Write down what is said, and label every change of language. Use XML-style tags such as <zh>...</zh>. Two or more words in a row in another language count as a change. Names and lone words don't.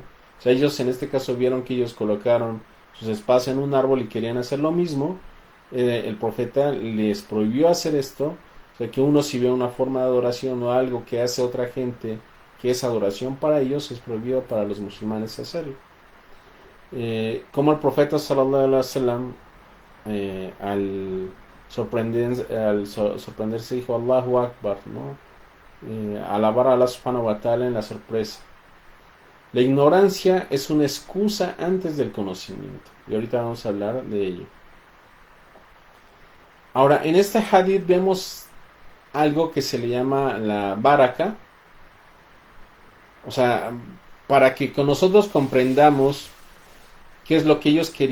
<es>O sea, ellos en este caso vieron que ellos colocaron sus espacios en un árbol y querían hacer lo mismo. El profeta les prohibió hacer esto. O sea, que uno si ve una forma de adoración o algo que hace otra gente que es adoración para ellos, es prohibido para los musulmanes hacerlo. Como el profeta</es> <ar>صلى الله عليه وسلم</ar> <es>al sorprenderse dijo</es> <ar>الله أكبر,</ar> <es>¿no? Alabar a Allah</es> <ar>سبحانه وتعالى</ar> <es>en la sorpresa. La ignorancia es una excusa antes del conocimiento, y ahorita vamos a hablar de ello. Ahora, en este hadith vemos algo que se le llama la baraka, o sea, para que con nosotros comprendamos qué es lo que ellos querían.</es>